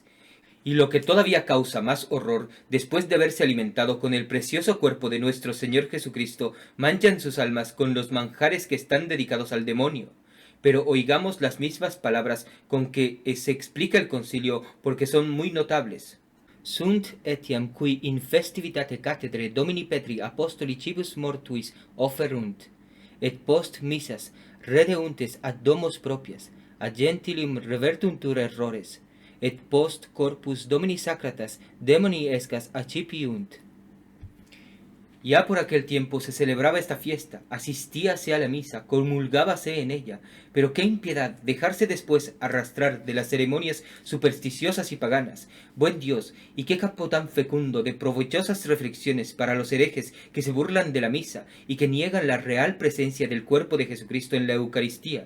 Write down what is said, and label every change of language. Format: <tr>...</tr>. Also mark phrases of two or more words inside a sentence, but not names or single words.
<es>Y lo que todavía causa más horror, después de haberse alimentado con el precioso cuerpo de nuestro Señor Jesucristo, manchan sus almas con los manjares que están dedicados al demonio. Pero oigamos las mismas palabras con que se explica el concilio, porque son muy notables.</es> <la>Sunt etiam qui in festivitate cathedrae Domini Petri apostolicibus mortuis offerunt, et post missas redeuntes ad domos propias, ad gentilium revertuntur errores, et post corpus Domini sacratas demoni escas accipiunt.</la> <es>Ya por aquel tiempo se celebraba esta fiesta, asistíase a la misa, comulgábase en ella, pero qué impiedad dejarse después arrastrar de las ceremonias supersticiosas y paganas. Buen Dios, y qué campo tan fecundo de provechosas reflexiones para los herejes que se burlan de la misa y que niegan la real presencia del cuerpo de Jesucristo en la Eucaristía.</es>